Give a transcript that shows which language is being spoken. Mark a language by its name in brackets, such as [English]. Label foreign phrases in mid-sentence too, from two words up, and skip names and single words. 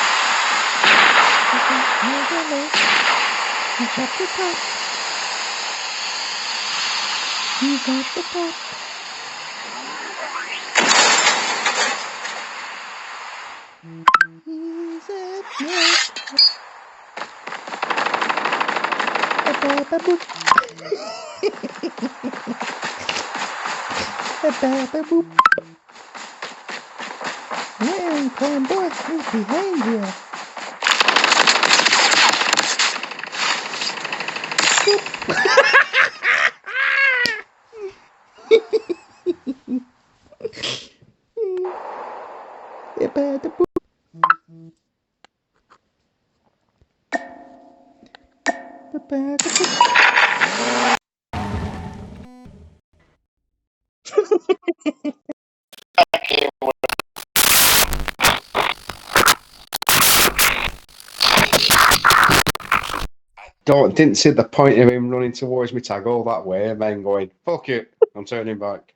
[English] It's to your left. You got the top. You got the top. He's a snake. Ba-ba-ba-boop. Ba-ba-ba-boop. Hey, clown boy, who's behind you? Ba-ba-ba-boop. Ba-ba-ba-boop. Didn't see the point of him running towards me tag all that way and then going, fuck it, I'm turning back.